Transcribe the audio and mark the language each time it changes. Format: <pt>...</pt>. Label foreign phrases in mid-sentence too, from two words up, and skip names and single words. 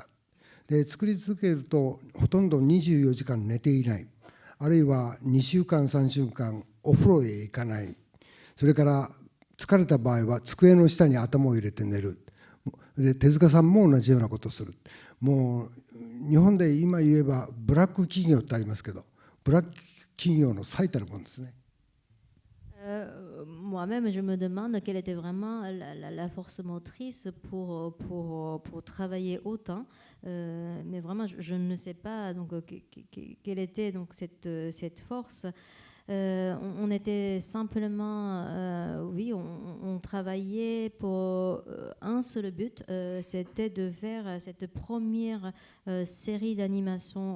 <ja>で作り続けるとほとんど24時間寝ていない、あるいは2週間3週間お風呂へ行かない、それから疲れた場合は机の下に頭を入れて寝る。で手塚さんも同じようなことをする。もう日本で今言えばブラック企業ってありますけど、ブラック企業の最たるものですね。</ja> <fr>Moi-même, je me demande quelle était vraiment la force motrice pour travailler autant. Mais vraiment, je ne sais pas donc, quelle était donc, cette force. On était simplement, oui, on travaillait pour un seul but, c'était de faire cette première série d'animation.</fr>